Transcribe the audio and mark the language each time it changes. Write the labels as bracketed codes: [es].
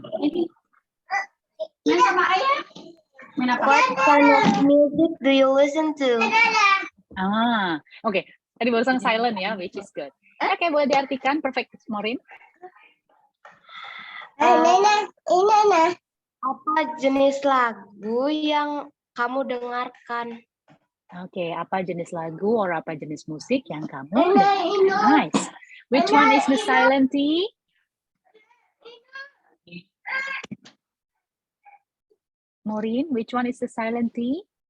[en] What kind of music do you listen to? Oke. [id] Tadi barusan silent ya, [en] which is good. [id] Oke, boleh diartikan perfect, Maureen. Apa jenis lagu yang kamu dengarkan? Oke, apa jenis lagu or apa jenis musik yang kamu dengarkan? [en] Nice. Which one is the silent T? Maureen, which one is the silent T?